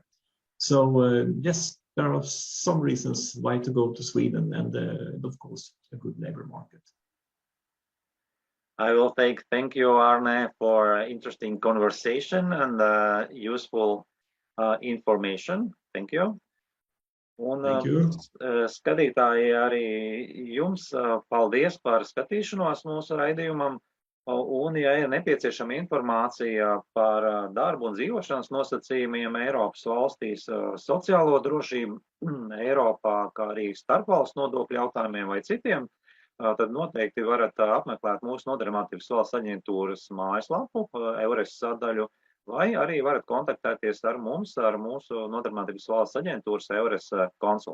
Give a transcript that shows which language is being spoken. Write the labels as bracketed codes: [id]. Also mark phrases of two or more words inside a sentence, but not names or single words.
[en] So yes, there are some reasons why to go to Sweden, and of course a good labor market. I will thank you, Arne, for interesting conversation and useful information. Thank you. Un, Thank you. [lv] Skatītāji, arī jums paldies par skatīšanos mūsu raidījumam. Un, ja ir nepieciešama informācija par darbu un dzīvošanas nosacījumiem Eiropas valstīs, sociālo drošību Eiropā, kā arī starpvalstu nodokļu jautājumiem vai citiem, tad noteikti varat apmeklēt mūsu Nodarbinātības valsts aģentūras mājaslapu, EURES sadaļu, vai arī varat kontaktēties ar mums, ar mūsu Nodarbinātības valsts aģentūras EURES konsultantiem.